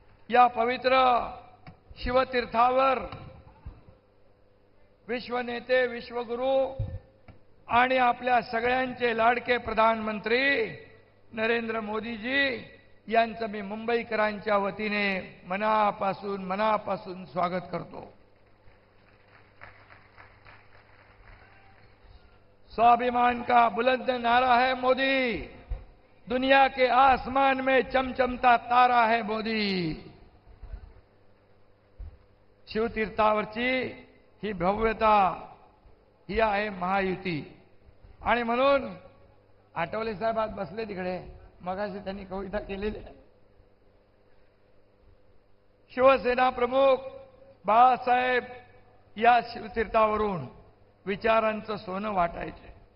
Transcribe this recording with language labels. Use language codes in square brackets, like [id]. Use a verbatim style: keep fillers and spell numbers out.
[mr] या पवित्र शिवतीर्थावर विश्वनेते, विश्वगुरू आणि आपल्या सगळ्यांचे लाडके प्रधानमंत्री नरेंद्र मोदीजी यांचं मी मुंबईकरांच्या वतीने मनापासून मनापासून स्वागत करतो. [hi] स्वाभिमान का बुलंद नारा है मोदी, दुनिया के आसमान में चमचमता तारा है मोदी. [mr] शिवतीर्थावरची ही भव्यता ही आहे महायुती. आणि म्हणून आठवले साहेब आज बसले तिकडे, मगाशी त्यांनी कविता केलेली आहे. शिवसेना प्रमुख बाळासाहेब या शिवतीर्थावरून विचारांचं सोनं वाटायचे.